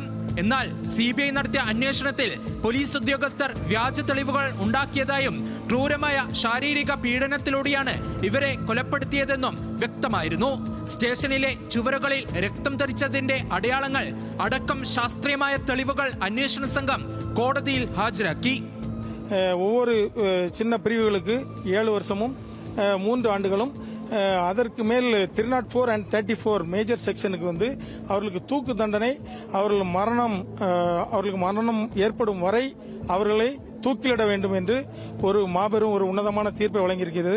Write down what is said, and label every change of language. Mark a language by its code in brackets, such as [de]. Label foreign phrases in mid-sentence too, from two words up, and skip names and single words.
[ml] എന്നാൽ CBI നടത്തിയ അന്വേഷണത്തിൽ പോലീസ് ഉദ്യോഗസ്ഥർ വ്യാജ തെളിവുകൾ ഉണ്ടാക്കിയതായും ക്രൂരമായ ശാരീരിക പീഡനത്തിലൂടെയാണ് ഇവരെ കൊലപ്പെടുത്തിയതെന്നും വ്യക്തമായിരുന്നു. സ്റ്റേഷനിലെ ചുവരുകളിൽ രക്തം തെറിച്ചതിന്റെ അടയാളങ്ങൾ അടക്കം ശാസ്ത്രീയമായ തെളിവുകൾ അന്വേഷണ സംഘം കോടതിയിൽ ഹാജരാക്കി. [ta] ஒவ்வொரு சின்ன பிரிவுகளுக்கு 7 வருஷமும் 3 ஆண்டுகளும் அதற்கு மேல் 304 and 34 [en] major sectionக்கு [ta] வந்து அவர்களுக்கு தூக்கு தண்டனை, அவர்களுக்கு மரணம் ஏற்படும் வரை அவர்களை தூக்கிலிட வேண்டும் என்று ஒரு மாபெரும் ஒரு உன்னதமான தீர்ப்பை வழங்கியிருக்கிறது.